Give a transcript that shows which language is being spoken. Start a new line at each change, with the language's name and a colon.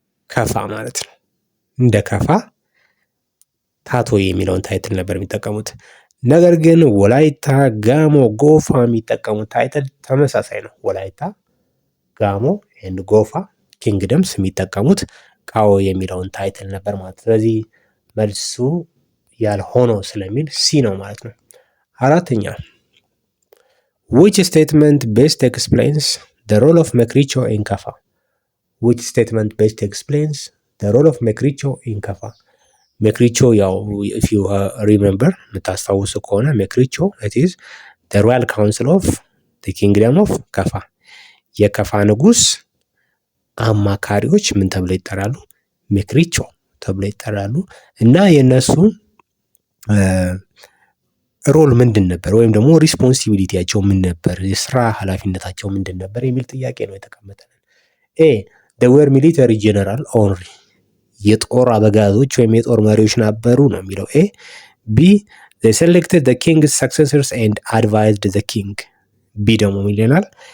Amharic: ከፋ ማለት ነው። እንደ ከፋ ታቶ የሚለውን ታይትል ነበር የሚጠቀሙት። ነገር ግን ወላይታ፣ ጋሞ፣ ጎፋ የሚጠቀሙት ታይትል ተመሳሳይ ነው። ወላይታ፣ ጋሞ ኤንድ ጎፋ ኪንግደምስ የሚጠቀሙት ቃዎ የሚለውን ታይትል ነበር ማለት። ስለዚህ መልሱ ያልሆነው ስለሚል ሲ ነው ማለት ነው። አራተኛ
English: which statement best explains the role of Mekricho in Kaffa? which statement best explains the role of Mekricho in Kaffa?
Amharic: ሜክሪቾ ያው
English: if you remember
Amharic: የምታስታውሱ ከሆነ ሜክሪቾ
English: it is the royal council of the kingdom of Kaffa።
Amharic: የከፋ ንጉስ አማካሪዎች ምን ተብለው ይጠራሉ? ሜክሪቾ ተብለው ይጠራሉ። እና የነሱ ሮል ምንድን ነበር ወይም ደግሞ ሪስፖንሲቢሊቲያቸው ምን ነበር፣ የስራ ኃላፊነታቸው ምንድን ነበር የሚል ጥያቄ ነው የተቀመጠልን። ኤ
English: they were military general only፣
Amharic: የጦር አበጋዞች ወይም የጦር መሪዎች ነበሩ ነው የሚለው ኤ። ቢ
English: they selected the king's successors and advised the king።
Amharic: ቢ ደግሞ ይለናል